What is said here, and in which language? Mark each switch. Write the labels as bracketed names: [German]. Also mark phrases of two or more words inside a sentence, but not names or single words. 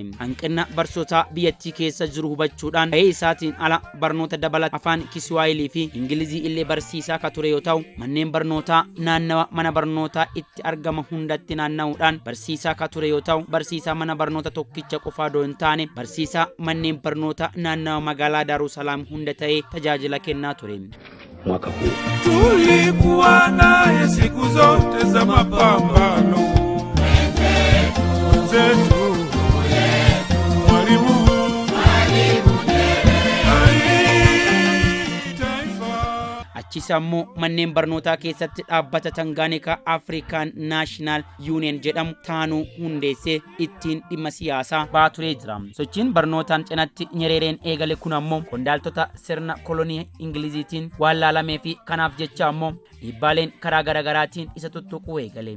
[Oromo] Hanqina barsiisotaa biyyattii keessa jiru hubachuudhaan ta'ee isaatiin ala barnoota dabalata afaan Kiswaahilii fi Ingilizii illee barsiisaa ka ture yoo ta'u manneen barnootaa naannawa mana barnootaa itti argama hundatti naanna'uudhaan barsiisaa ka ture yoo ta'u barsiisaa mana barnoota tokkicha qofaa doon taane barsiisaa manneen barnoota naannawa magaalaa Daarusalaam hunda ta'ee tajaajila kennaa ture. [Swahili] Mwaka huu tulikuwa naye siku zote za mapambano. Mwenzetu Mwalimu [Oromo] achisammoo manneen barnootaa keessatti dhaabbata Tanganyika African National Union jedhamu taanuu hundeessee ittiin dhimma siyaasaa baaturee jira. Sochiin barnootaan cinatti Nyerereen eegale kun ammoo qondaaltota sirna kolonii Ingiliziitiin waan laalamee fi kanaaf jecha ammoo dhiibbaaleen karaa garagaraatiin isa tuttuquu eegale.